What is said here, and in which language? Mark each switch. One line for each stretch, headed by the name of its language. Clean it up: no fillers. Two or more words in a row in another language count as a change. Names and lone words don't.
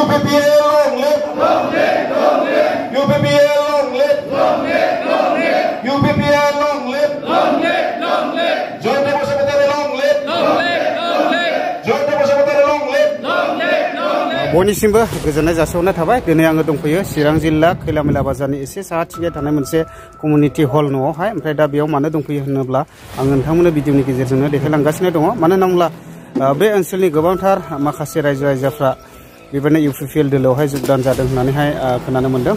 English: UPPL long live! UPPL long live! UPPL long live! Joint Tempo Secretary long live! Joint Tempo Secretary long live!
Bodo: बयनिसिमबो गोजोननाय जासिहरनाय थाबाय। दिनै आङो दंफैयो चिरां जिल्ला खैलामैला बाजारनि एसे साहाथिंजाय थानाय मोनसे
English: community hall
Bodo: न'आवहाय। ओमफ्राय दा बेयाव मानो दंफैयो होनोब्ला आं नोंथांमोननो भिडिअनि गेजेरजोंनो देखायलांगासिनो दङ। मानो होनोब्ला बे ओनसोलनि गोबांथार माखासे रायजो राजाफ्रा बेबायदिनो UPPL दोलोआवहाय जगदान जादों होननानैहाय खोनानो मोनदों।